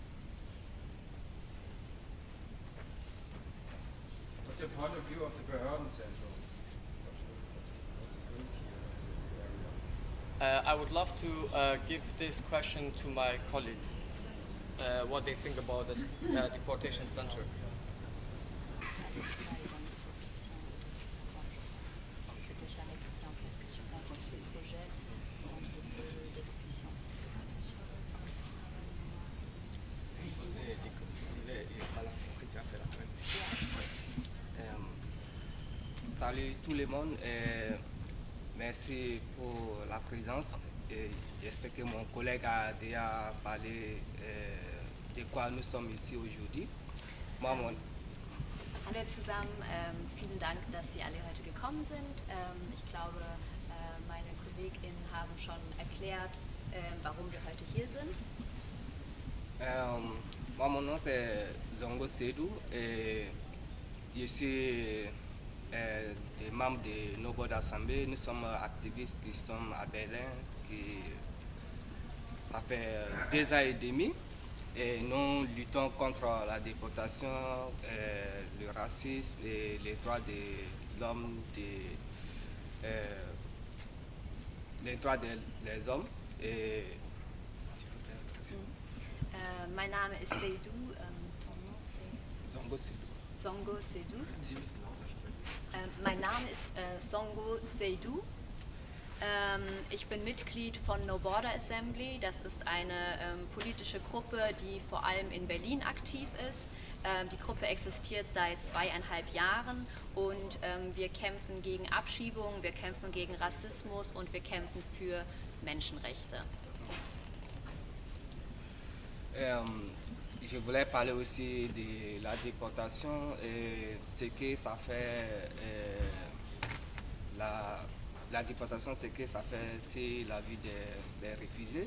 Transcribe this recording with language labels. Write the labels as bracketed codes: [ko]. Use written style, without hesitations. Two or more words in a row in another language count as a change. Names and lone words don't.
[en] What's your point of view of the Behördenzentrum? I would love to give this question to my colleagues, what they think about this deportation center. [fr] Ça est dans cette question de toute façon, je pense. Donc c'était ça la question. Qu'est-ce que tu penses de ce projet centre d'expulsion? Salut tout le monde, merci pour la présence. J'espère que mon collègue a déjà parlé de quoi nous sommes ici aujourd'hui. [de] Hallo zusammen, vielen Dank, dass Sie alle heute gekommen sind. Ich glaube, meine KollegInnen haben schon erklärt, warum wir heute hier sind. [fr] Mon nom c'est Zongo Sedou et je suis des membres de No Border Assemblée. Nous sommes activistes qui sommes à Berlin, ça fait 2 ans et demi. Et nous luttons contre la déportation, le racisme et les droits de l'homme, les droits des hommes. Et [de] Mein Name ist Seydou, [fr] ton nom c'est? [de] Zongo Sedou. Zongo Sedou. Sie müssen lauter sprechen. Mein Name ist Zongo Seydou. Ich bin Mitglied von No Border Assembly. Das ist eine politische Gruppe, die vor allem in Berlin aktiv ist. Die Gruppe existiert seit 2,5 Jahren und wir kämpfen gegen Abschiebung, wir kämpfen gegen Rassismus und wir kämpfen für Menschenrechte. [fr] Je voulais parler aussi de la déportation et ce que ça fait, la déportation, ce que ça fait sur la vie des réfugiés.